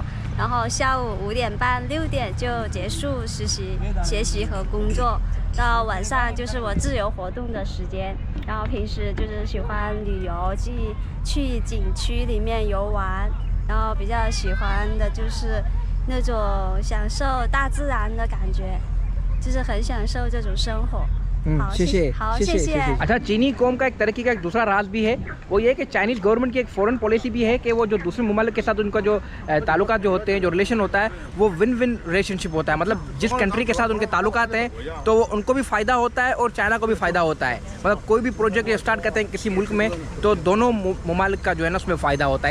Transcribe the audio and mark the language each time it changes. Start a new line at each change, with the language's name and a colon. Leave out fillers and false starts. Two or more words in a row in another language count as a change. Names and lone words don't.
Chinese: 然后下午5点半6点就结束学习和工作，到晚上就是我自由活动的时间。然后平时就是喜欢旅游，去景区里面游玩，然后比较喜欢的就是那种享受大自然的感觉，就是很享受这种生活。好，谢谢。好，谢谢。
Urdu: اچھا، چینی قوم کا ایک ترقی کا ایک دوسرا راز بھی ہے، وہ یہ کہ
English: Chinese government
Urdu: کی ایک
English: foreign policy
Urdu: بھی ہے کہ وہ جو دوسرے ممالک کے ساتھ ان کا جو تعلقات جو ہوتے ہیں، جو ریلیشن ہوتا ہے وہ
English: win win relationship
Urdu: ہوتا ہے. مطلب جس کنٹری کے ساتھ ان کے تعلقات ہیں تو وہ ان کو بھی فائدہ ہوتا ہے اور چائنا کو بھی فائدہ ہوتا ہے. مطلب کوئی بھی
English: project start
Urdu: کرتے ہیں کسی ملک میں تو دونوں ممالک کا جو ہے نا اس میں فائدہ ہوتا ہے.